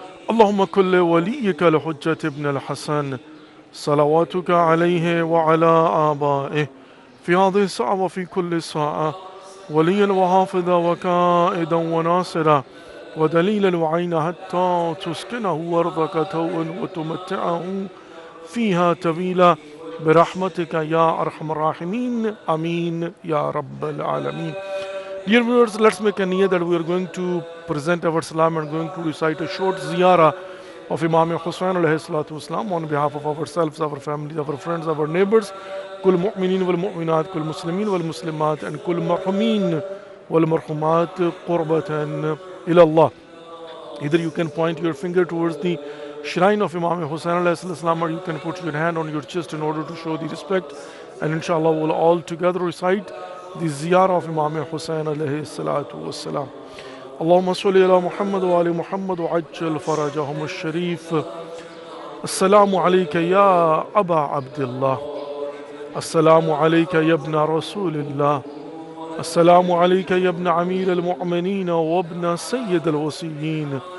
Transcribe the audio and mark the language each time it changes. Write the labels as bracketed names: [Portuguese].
[Arabic] اللهم كل وليك لحجة ابن الحسن صلواتك عليه وعلى آبائه في هذه الساعة وفي كل ساعة وليا وحافظا وكائدا وناصرا ودليلا وعينا حتى تسكنه أرضك توء وتمتعه فيها طويلا برحمتك يا أرحم الراحمين آمين يا رب العالمين. [English] Dear viewers, let's make a niyyah that we are going to present our salam and going to recite a short ziyarah of Imam Hussain alayhi salatu wasalam on behalf of ourselves, our families, our friends, our neighbors, [Arabic] كل مؤمنين والمؤمنات كل مسلمين والمسلمات [English] and [Arabic] كل مرحومين والمرحومات قربة إلى الله. [English] Either you can point your finger towards the shrine of Imam Hussain alayhi salam, or you can put your hand on your chest in order to show the respect, and inshallah we'll all together recite the ziyarah of Imam Hussain alayhi salatu wassalam. [Arabic] اللهم صل على محمد وآل محمد وعجل فرجهم الشريف. السلام عليك يا أبا عبد الله. السلام عليك يا ابن رسول الله. السلام عليك يا ابن أمير المؤمنين وابن سيد الوصيين.